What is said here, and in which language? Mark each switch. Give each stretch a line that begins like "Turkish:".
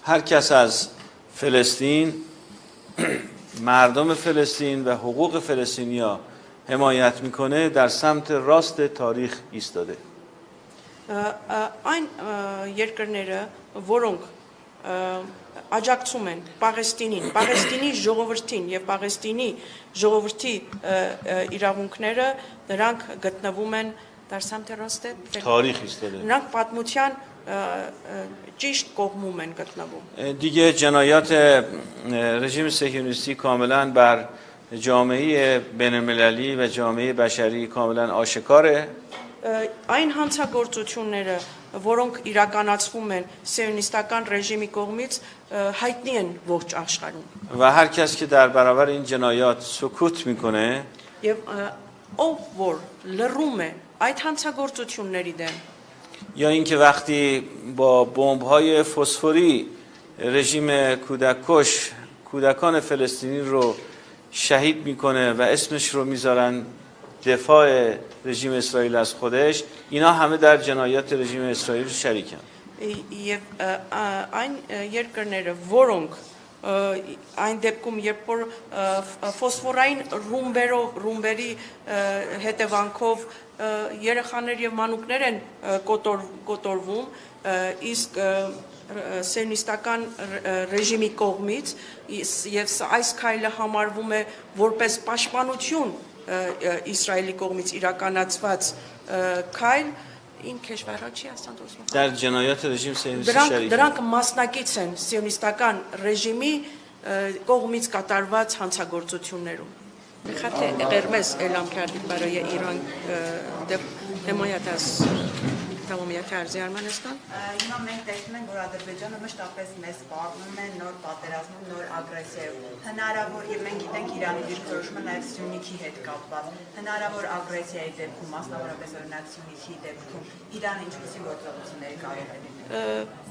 Persian: هر کس از فلسطین مردم فلسطین و حقوق فلسطینیا حمایت میکنه در سمت راست تاریخ ایستاده
Armenian: այն երկրները, որոնք աջակցում են Պաղեստինին, Պաղեստինի ժողովրդին եւ Պաղեստինի ժողովրդի իրավունքները, նրանք գտնվում են դարսամ տերոստե
Persian: تاریخ ایستاده
Armenian: նրանք պատմության ճիշտ կողմում են գտնվում
Persian: دیگه جنایات رژیم صهیونیستی کاملا بر جامعه بین المللی و جامعه بشری کاملا آشکاره
Armenian: այն հանցագործությունները, որոնք իրականացվում են սիոնիստական ռեժիմի կողմից, հայտնի են ողջ աշխարհում։
Persian: و هر کس که در برابر این جنایات سکوت میکنه
Armenian: Եվ ով որ լռում է այդ հանցագործությունների դեմ,
Persian: یا اینکه وقتی با بمب‌های فسفوری رژیم کودککش کودکان فلسطینی رو شهید میکنه و اسمش رو میذارن دفاع رژیم اسرائیل از خودش اینا همه در جنایات رژیم اسرائیل شریکن
Armenian: եւ այն երկրները, որոնք այն դեպքում երբ որ ֆոսֆորային ռումբերի հետևանքով երեխաներ եւ մանուկներ են կոտորվում իսկ սիոնիստական ռեժիմի կողմից եւ այս քայլը համարվում է որպես պաշտպանություն Իսրայելի կողմից իրականացված քայլ
Persian: این کشورها چی هستند در جنایات رژیم صهیونیستی شریک
Armenian: դրանք մասնակից են սիոնիստական ռեժիմի կողմից կատարված հանցագործություններում
Persian: خط قرمز اعلام کردید برای ایران حمایت از تمامیت ارضی ارمنستان
Armenian: Հիմա մենք տեսնում ենք, որ Ադրբեջանը մշտապես մեզ սպառնում է նոր պատերազմով, նոր ագրեսիայով։ Հնարավոր եւ մենք գիտենք Իրանի դիրքորոշումը նաեւ Սյունիքի հետ կապված։ Հնարավոր ագրեսիայի դեպքում, մասնավորապես օրինակ Սյունիքի դեպքում, Իրանը ինչպիսի գործողությունների կարող է լինել։